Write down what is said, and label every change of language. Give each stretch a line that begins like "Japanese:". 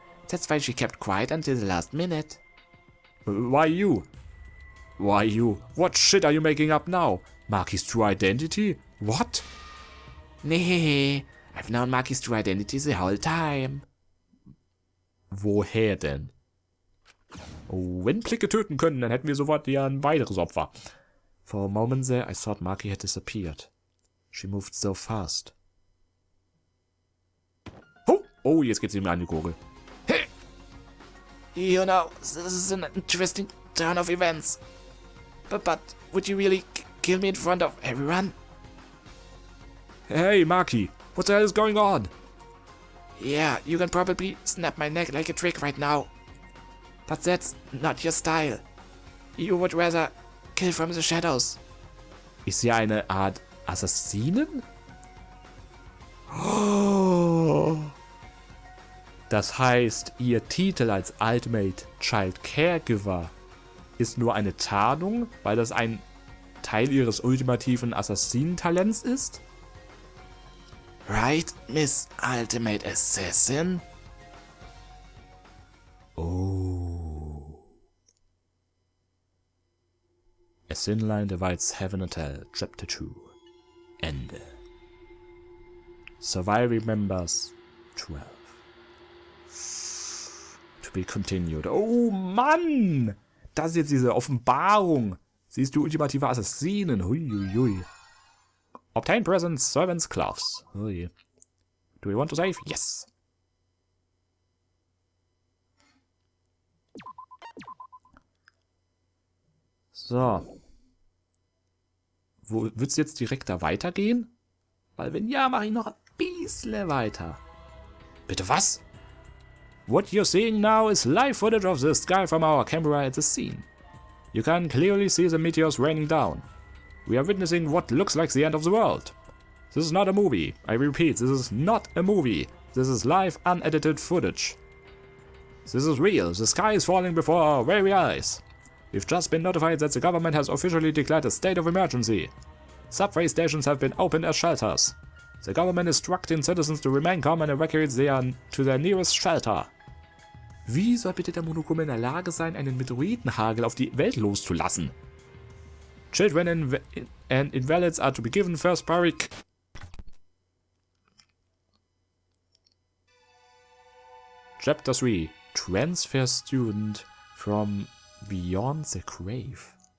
English: That's why she kept quiet until the last minute. Why you? Why you? What shit are you making up now? Maki's true identity? What? Nee, I've known Maki's true identity the whole time.
German: Woher denn? Oh, wenn Blicke töten können, dann hätten wir sofort ja ein weiteres Opfer.
English: For a moment there, I thought Maki had disappeared. She moved so fast.
German: Oh, jetzt geht's ihm an die Gurgel.
English: Hey! You know, this is an interesting turn of events. But would you really kill me in front of everyone? Hey, Maki, what the hell is going on? Yeah, you can probably snap my neck like a trick right now. But that's not your style. You would rather kill from the shadows.
German: Ist sie eine Art Assassinen? Oh. Das heißt, ihr Titel als Ultimate Child Caregiver ist nur eine Tarnung, weil das ein Teil ihres ultimativen Assassinentalents ist?
English: Right, Miss Ultimate Assassin? Oh. Thin line divides heaven and hell. Chapter 2. Ende. Surviving members 12. To be continued.
German: Oh Mann! Das ist jetzt diese Offenbarung. Sie ist die ultimative Assassinin. Huiuiui.
English: Obtain presents, servants, cloths. Ui. Do we want to save? Yes.
German: So. Wo wird's jetzt direkt da weitergehen? Weil wenn ja, mache ich noch ein bisschen weiter. Bitte was?
English: What you're seeing now is live footage of the sky from our camera at the scene. You can clearly see the meteors raining down. We are witnessing what looks like the end of the world. This is not a movie. I repeat, this is not a movie. This is live, unedited footage. This is real. The sky is falling before our very eyes. We've just been notified that the government has officially declared a state of emergency. Subway stations have been opened as shelters. The government is instructing citizens to remain calm and evacuate to their nearest shelter.
German: Wie soll bitte der Monokuma in der Lage sein, einen Meteoritenhagel auf die Welt loszulassen?
English: Children and invalids are to be given first priority. Chapter 3. Transfer student from beyond the grave.